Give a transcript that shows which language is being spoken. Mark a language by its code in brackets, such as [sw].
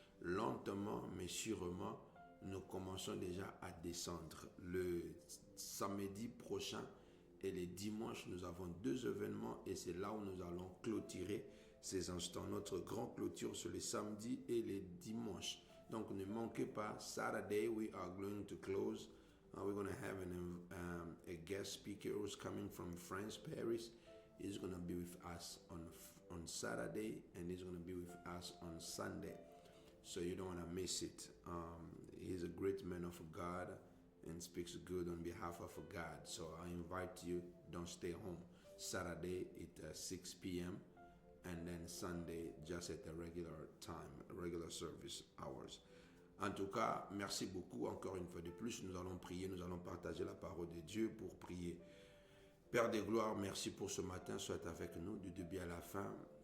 [fr] Lentement, mais sûrement, nous commençons déjà à descendre. Le samedi prochain et le dimanche, nous avons 2 événements et c'est là où nous allons clôturer ces instants. Notre grand clôture sur le samedi et le dimanche. Donc ne manquez pas, [en] Saturday we are going to close. We're going to have a guest speaker who's coming from France, Paris. He's going to be with us on Saturday and he's going to be with us on Sunday. So you don't want to miss it. He's a great man of God and speaks good on behalf of God. So I invite you, don't stay home. Saturday at 6 p.m. and then Sunday just at the regular time, regular service hours. [fr] En tout cas, merci beaucoup. Encore une fois de plus, nous allons prier, nous allons partager la parole de Dieu pour prier. Père de gloire, merci pour ce matin. Sois avec nous du début à la fin.